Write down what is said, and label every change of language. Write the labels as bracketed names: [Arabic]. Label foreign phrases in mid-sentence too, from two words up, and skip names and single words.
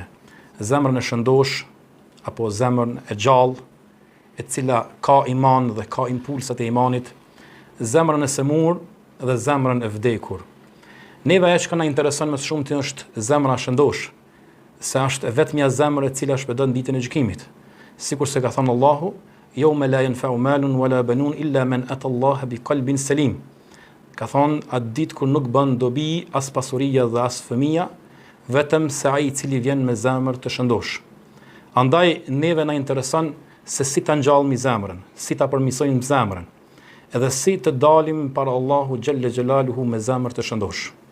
[Albanian] Zemrën e shëndosh apo zemrën e gjallë, e cila ka iman dhe ka impulsat e imanit, zemrën e semur dhe zemrën e vdekur. Neve ajo që na intereson më shumë është zemra shëndosh, se është e vetmja zemër e cila shpëton ditën e gjykimit. Sikur se ka thënë Allahu, [Arabic] "يوم لا ينفع مال ولا بنون إلا من أتى الله بقلب سليم." [Albanian] Ka thënë atë ditë kur nuk bën dobi as pasuria dhe as fëmia, vetëm se ai i cili vjen me zemër të shëndosh. Andaj neve na intereson se si ta ngjallmi zemrën, si ta përmirësojmë zemrën, edhe si të dalim para Allahu [Arabic] جل جلاله [Albanian] me zemër të shëndosh.